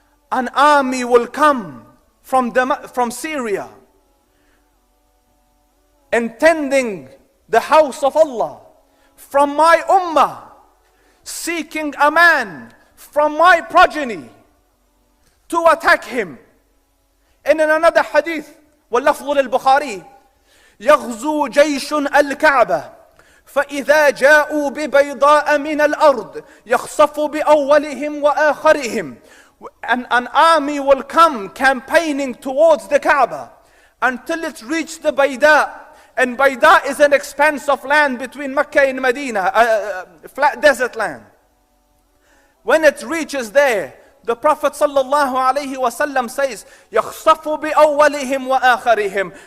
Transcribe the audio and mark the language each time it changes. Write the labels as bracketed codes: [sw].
[en] An army will come from Syria, intending the house of Allah, from my ummah, seeking a man from my progeny to attack him." And in another hadith, [ar] وَاللَّفْظُ لِلْبُخَارِي, يَغْزُو جَيْشٌ الْكَعْبَةِ فَإِذَا جَاءُوا بِبَيْضَاءَ مِنَ الْأَرْضِ يَخْصَفُ بِأَوَّلِهِمْ وَآخَرِهِمْ. [en] An army will come campaigning towards the Kaaba until it reaches the Bayda. And Bayda is an expanse of land between Mecca and Medina, a flat desert land. When it reaches there, the Prophet sallallahu alaihi wasallam says, [ar] يَخْصَفُ بِأَوَّلِهِمْ وَآخَرِهِمْ.